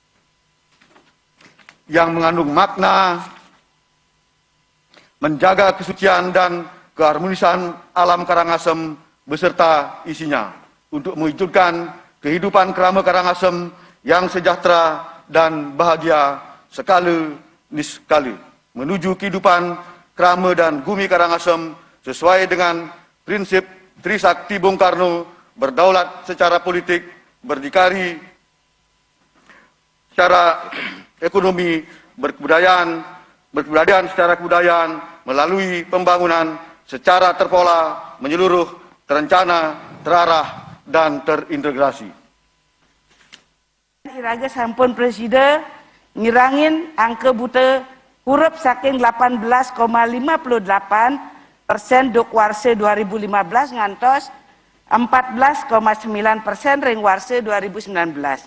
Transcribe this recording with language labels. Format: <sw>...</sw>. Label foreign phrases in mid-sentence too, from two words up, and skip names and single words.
<id>Yang mengandung makna menjaga kesucian dan keharmonisan alam Karangasem beserta isinya untuk mewujudkan kehidupan kerama Karangasem yang sejahtera dan bahagia sekala niskala, menuju kehidupan kerama dan bumi Karangasem sesuai dengan prinsip Trisakti Bung Karno, berdaulat secara politik, berdikari secara ekonomi, berkebudayaan secara kebudayaan melalui pembangunan secara terpola, menyeluruh, terencana, terarah, dan terintegrasi.</id> <ban>Iraga sampun presiden ngirangin angka buta huruf saking 18,58% duk warse 2015 ngantos 14,9% ring warse 2019.</ban>